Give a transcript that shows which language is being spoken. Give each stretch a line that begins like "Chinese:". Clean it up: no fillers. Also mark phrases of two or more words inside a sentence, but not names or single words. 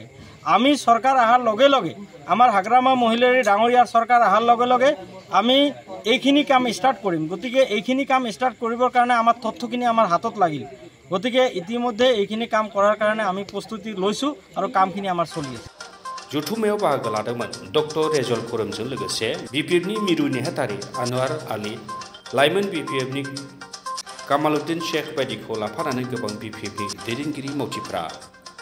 Assamese: আমি চৰকাৰ অহাৰ লগে লগে আমাৰ হাগ্ৰামা মহিলাৰ ডাঙৰীয়াৰ চৰকাৰ অহাৰ লগে লগে আমি এইখিনি কাম ষ্টাৰ্ট কৰিম। গতিকে এইখিনি কাম ষ্টাৰ্ট কৰিবৰ কাৰণে আমাৰ তথ্যখিনি আমাৰ হাতত লাগিল। গতিকে ইতিমধ্যে এইখিনি কাম কৰাৰ কাৰণে আমি প্ৰস্তুতি লৈছোঁ আৰু কামখিনি আমাৰ চলি আছে।
Bodo: जथुम्मायाव बाहागो लादोंमोन डक्टर रेजाउल करिमजों लोगोसे बिपिएफनि मिरु नेहाथारि आनवार आली, लाइमोन बिपिएफनि कामालुद्दिन शेख बायदिखौ लाफानानै गोबां बिपिएफनि दैदेनगिरि मावथिफोरा।